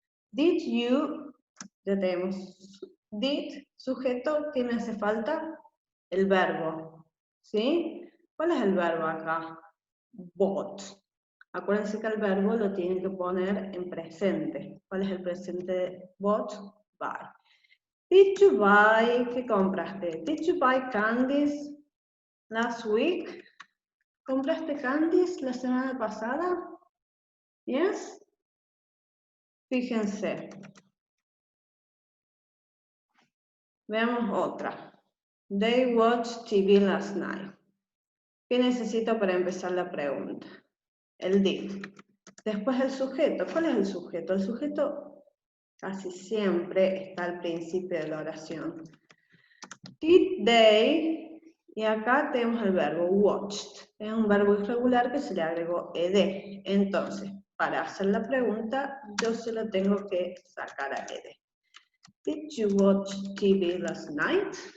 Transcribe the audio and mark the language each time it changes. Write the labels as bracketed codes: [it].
[en] Did you, [es] ya tenemos, did, sujeto, ¿qué me hace falta? El verbo, ¿sí? ¿Cuál es el verbo acá? Bought. Acuérdense que el verbo lo tienen que poner en presente. ¿Cuál es el presente de bought? [en] Buy. Did you buy? [es] ¿Qué compraste? [en] Did you buy candies last week? [es] ¿Compraste candies la semana pasada? Yes? Fíjense. Veamos otra. [en] They watched TV last night. [es] ¿Qué necesito para empezar la pregunta? El did. Después el sujeto. ¿Cuál es el sujeto? El sujeto casi siempre está al principio de la oración. [en] Did they, [es] y acá tenemos el verbo watched. Es un verbo irregular que se le agregó ed. Entonces, para hacer la pregunta, yo se lo tengo que sacar a ed. [en] Did you watch TV last night?